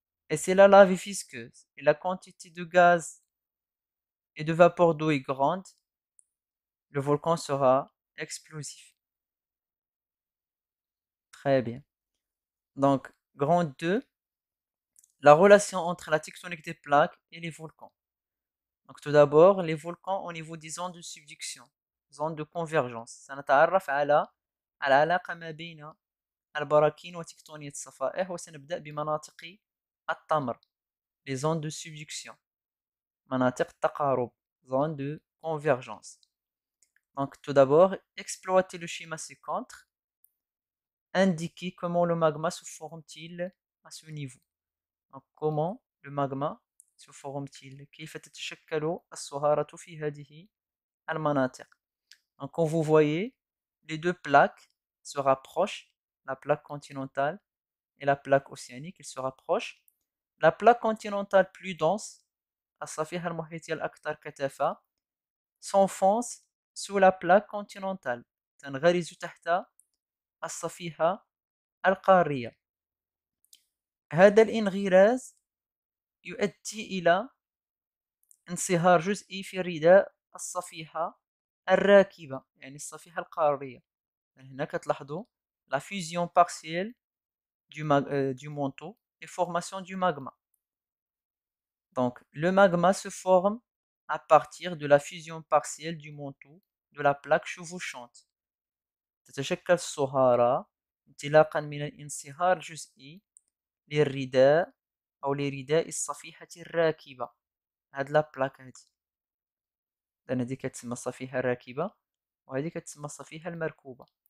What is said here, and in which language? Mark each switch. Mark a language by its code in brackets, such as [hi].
[fr] Et si la lave est visqueuse et la quantité de gaz et de vapeur d'eau est grande, le volcan sera explosif. Très bien. Donc, grand 2, la relation entre la tectonique des plaques et les volcans. Donc, tout d'abord, les volcans au niveau des zones de subduction, zones de convergence. [ar] سنتعرف على العلاقة ما بين البراكين وتكتونية الصفائح وسنبدأ بمناطق التمر [fr] les zones de subduction [ar] مناطق التقارب [fr] zones de convergence. Donc tout d'abord, exploiter le schéma ci-contre, indiquer comment le magma se forme-t-il à ce niveau. Donc comment le magma se forme-t-il [ar] كيف تتشكل الصهارة في هذه المناطق. [fr] Donc quand vous voyez, les deux plaques se rapprochent, la plaque continentale et la plaque océanique, ils se rapprochent. La plaque continentale plus dense, [ar] الصفيحة المحيطية الأكثر كثافة, [fr] s'enfonce sous la plaque continentale. [ar] تنغرز تحت الصفيحة القارية. هذا الانغراز يؤدي إلى انصهار جزئي في رداء الصفيحة الراكبة يعني الصفيحة القارية. يعني هنا كتلاحظوا [fr] la fusion partielle du manteau et formation du magma. Donc, le magma se forme à partir de la fusion partielle du manteau de la plaque chevauchante. [ar] تتشكل الصهارة انطلاقا من الانصهار الجزئي للرداء أو لرداء الصفيحة الراكبة. هاد لا بلاك هادي، لأن هادي كتسمى الصفيحة الراكبة وهادي كتسمى الصفيحة المركوبة.